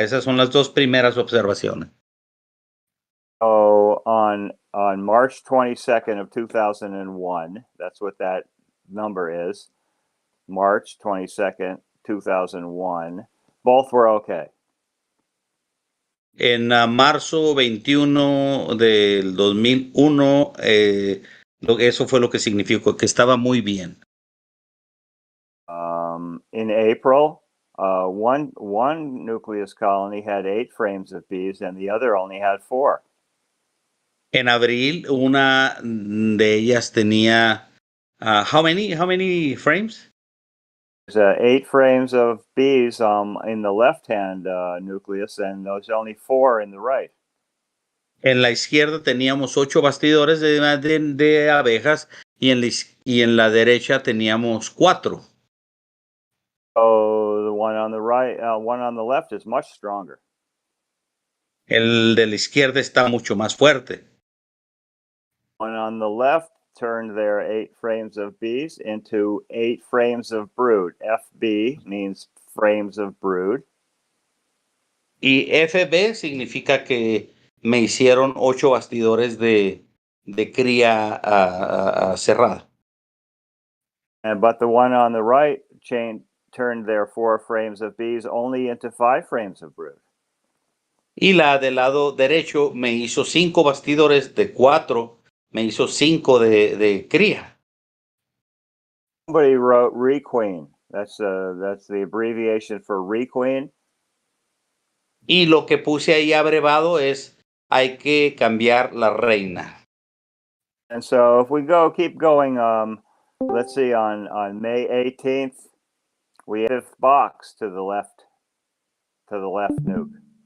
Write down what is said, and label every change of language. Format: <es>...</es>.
<es>Esas son las dos primeras observaciones.</es> <en>So on March 22nd of 2001, that's what that number is, March 22nd, 2001, both were okay.</en> <es>En marzo 21 del 2001, eso fue lo que significó, que estaba muy bien.</es> <en>In April, one nucleus colony had 8 frames of bees and the other only had 4.</en> <es>En abril, una de ellas tenía,</es> <en>how many frames? There's 8 frames of bees in the left-hand nucleus, and there's only 4 in the right.</en> <es>En la izquierda teníamos 8 bastidores de abejas y en la derecha teníamos 4.</es> <en>So the one on the right, one on the left is much stronger.</en> <es>El de la izquierda está mucho más fuerte.</es> <en>One on the left turned their 8 frames of bees into 8 frames of brood. FB means frames of brood.</en> <es>Y FB significa que me hicieron 8 bastidores de cría cerrada.</es> <en>But the one on the right turned their 4 frames of bees only into 5 frames of brood.</en> <es>Y la del lado derecho me hizo 5 bastidores de 4, me hizo 5 de cría.</es> <en>Somebody wrote requeen. That's the abbreviation for requeen.</en> <es>Y lo que puse ahí abrevado es, hay que cambiar la reina.</es> <en>And so if we keep going, let's see, on May 18th, we have a fifth box to the left nuke.</en>